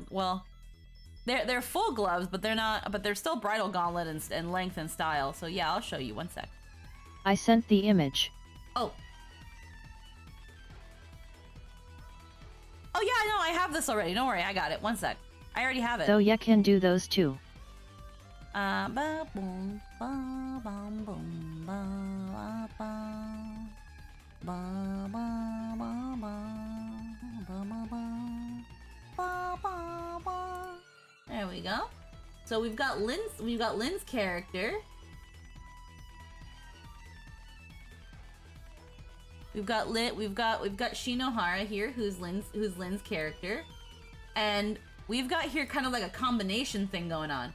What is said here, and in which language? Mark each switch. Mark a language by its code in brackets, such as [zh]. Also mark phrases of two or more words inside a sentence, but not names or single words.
[en] Well, they're full gloves, but they're not... But they're still bridal gauntlet and length and style. So yeah, I'll show you. One sec. I sent the image. Oh. Oh yeah, no, I have this already. Don't worry, I got it. One sec. I already have it. So you can do those too. Ba boom, ba bum boom, ba ba. Ba ba ba ba ba ba ba ba. There we go. So we've got Lynn's character. We've got Shinohara here, who's Lynn's character. And we've got here kind of like a combination thing going on.